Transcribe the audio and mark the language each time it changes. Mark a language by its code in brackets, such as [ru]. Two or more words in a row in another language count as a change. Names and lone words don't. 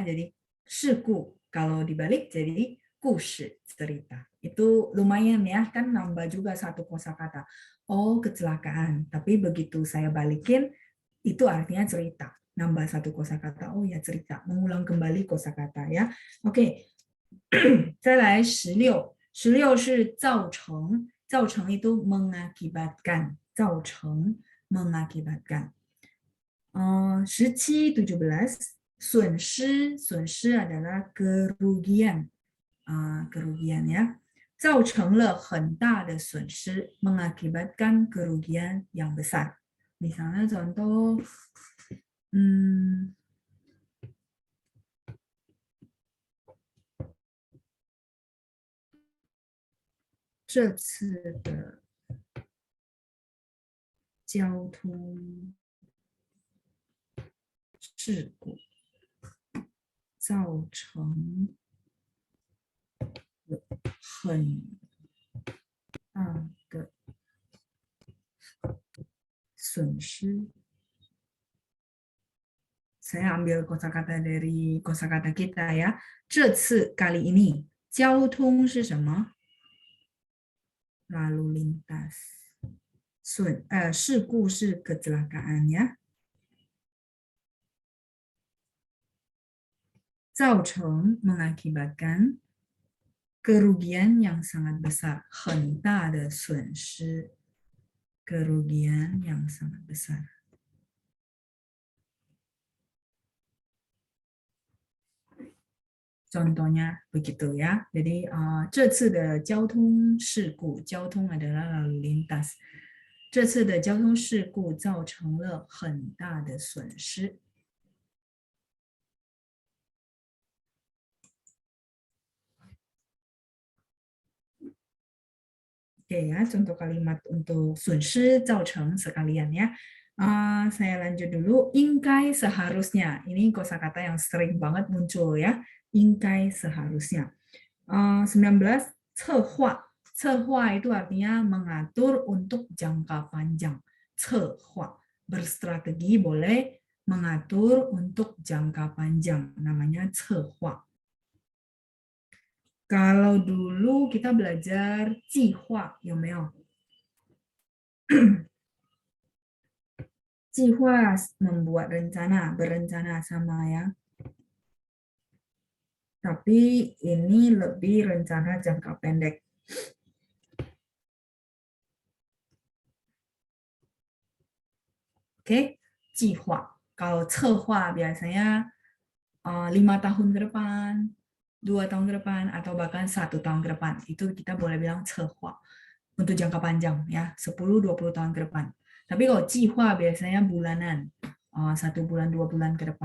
[id] Jadi 事故 kalau dibalik jadi 故事 cerita. Itu lumayan ya, kan nambah juga satu kosakata. Oh, kecelakaan. Tapi begitu saya balikin itu artinya cerita. Nambah satu kosakata. Oh ya, cerita. Mengulang kembali kosakata ya. Oke. [zh] 再来16. 16是造成. 造成 [id] itu mengakibatkan. 造成 mengakibatkan. 17, 17, 损失 adalah kerugian, kerugian ya. [zh] 造成了很大的损失, [id] mengakibatkan kerugian yang besar. Misalnya contoh, [zh] 这次的交通事故造成很大的损失. [id] Saya ambil kosakata dari kosakata kita ya. 这次 kali ini. [zh] 交通是什么? [id] Lalu lintas. [zh] 事故是 [id] kecelakaan ya. 造成 mengakibatkan kerugian yang sangat besar, [zh] 很大的损失, [id] kerugian yang sangat besar. Contohnya begitu ya. Jadi [zh] 这次的交通事故, [id] 交通 adalah lalu lintas. [zh] 这次的交通事故造成了很大的损失. [id] Oke ya, contoh kalimat untuk [zh] 损失 造成 [id] sekalian ya. Saya lanjut dulu. 应该 seharusnya. Ini kosakata yang sering banget muncul ya. 应该 seharusnya. 19, 策划. 策划 itu artinya mengatur untuk jangka panjang. [zh] 策划. [id] Berstrategi boleh, mengatur untuk jangka panjang. Namanya 策划. Kalau dulu kita belajar 计划, 有没有? 计划 membuat rencana, berencana sama ya. tapi ini lebih rencana jangka pendek. Oke, [zh] 计划. [id] Kalau 策划 biasanya 5 tahun ke depan, 2 tahun ke depan, atau bahkan 1 tahun ke depan. Itu kita boleh bilang 策划 untuk jangka panjang, ya 10-20 tahun ke depan. Tapi kalau 计划 biasanya bulanan, 1 bulan, 2 bulan ke depan.